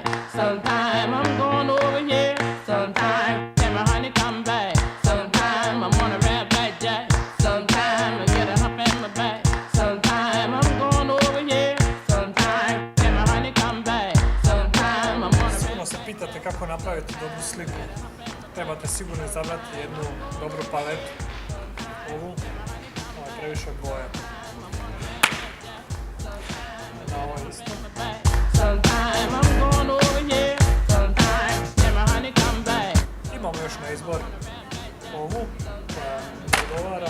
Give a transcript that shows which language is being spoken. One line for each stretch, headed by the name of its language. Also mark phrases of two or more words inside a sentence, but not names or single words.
English: Sometime I'm going over here. Sometime can my honey come back. Sometime I wanna rap back jack. Sometime I get a hump in my back. Sometime I'm going over here. Sometime can my honey come back. Sometime I'm gonna.
Croatian: Sigurno se pitate kako napraviti dobru sliku. Trebate sigurno izabrati jednu dobru paletu. Ovu, ovo je previše boja. Na ovo isto. Imamo još na izbor ovu koja mi odgovara.